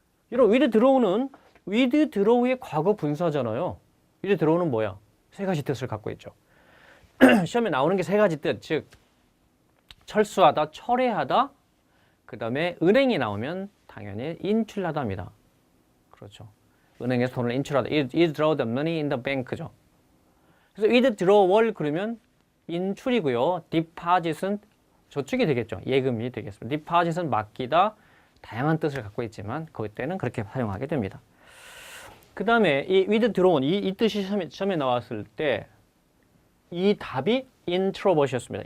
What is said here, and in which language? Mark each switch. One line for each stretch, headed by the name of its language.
Korean: 이런 withdraw는 withdraw의 과거 분사잖아요. withdraw는 뭐야? 세 가지 뜻을 갖고 있죠. 시험에 나오는 게 세 가지 뜻, 즉 철수하다, 철회하다, 그 다음에 은행이 나오면 당연히 인출하다입니다. 그렇죠. 은행에서 돈을 인출하다.
English: withdraw the money in the bank죠.
Korean: 그래서 withdrawal 그러면 인출이고요. deposit은 저축이 되겠죠. 예금이 되겠습니다. deposit은 맡기다, 다양한 뜻을 갖고 있지만 그때는 그렇게 사용하게 됩니다. 그 다음에 이 withdrawn, 이 뜻이 시험에 나왔을 때 이 답이 introvert이었습니다.